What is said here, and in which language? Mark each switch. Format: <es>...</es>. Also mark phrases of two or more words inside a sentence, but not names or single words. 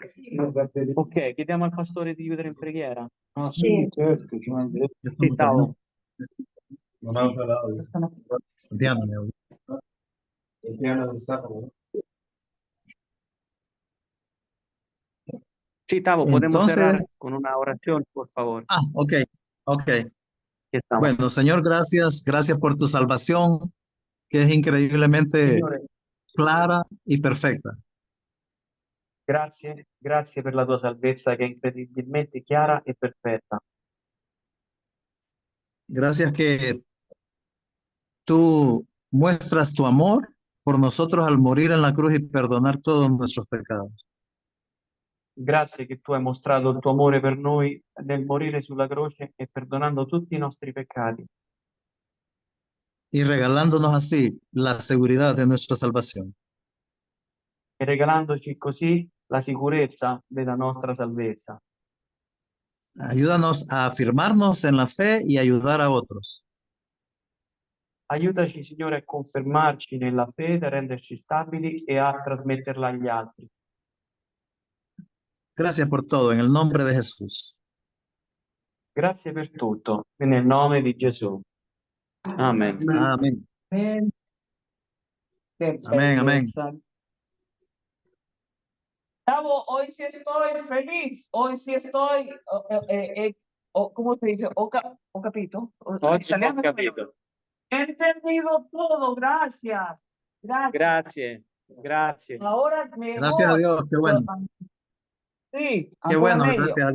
<it>Ok, chiediamo al pastore di chiudere in preghiera. Ah, sì, certo, ci mancherebbe. Sì, Tavo. Non ho parlato. Diana ne ho. Diana dove sta? Sì,</it> <es>Tavo, podemos Entonces, cerrar con una oración, por favor. ok, ok. Aquí estamos. Bueno, Señor, gracias por tu salvación, que es increíblemente</es> <it>Signore,</it> <es>clara y perfecta.</es> <it>grazie per la tua salvezza che è incredibilmente chiara e perfetta.</it> <es>Gracias que tú muestras tu amor por nosotros al morir en la cruz y perdonar todos nuestros pecados.</es> <it>Grazie che tu hai mostrato il tuo amore per noi nel morire sulla croce e perdonando tutti i nostri peccati</it> <es>Y regalándonos así la seguridad de nuestra salvación.</es> <it>e regalandoci così la sicurezza della nostra salvezza.</it> <es>Ayúdanos a afirmarnos en la fe y ayudar a otros.</es> <it>Aiutaci, Signore, a confermarci nella fede, a renderci stabili e a trasmetterla agli altri.</it> <es>Gracias por todo, en el nombre de Jesús.</es> <it>Grazie per tutto, nel nome di Gesù. Amen.</it> <es>Amén. Amén. Qué Amén, amén. belleza. Gustavo, hoy sí estoy feliz, hoy sí estoy, ¿cómo se dice?</es> <it>O capito. Oggi ho capito.</it> <es>He entendido todo, gracias. Gracias.</es> <it>Grazie.</it> <es>Ahora mejor. Gracias a Dios, qué bueno. Sí, Qué</es> <it>ancora</it> <es>bueno,</es> <it>meglio.</it> <es>gracias a Dios.</es>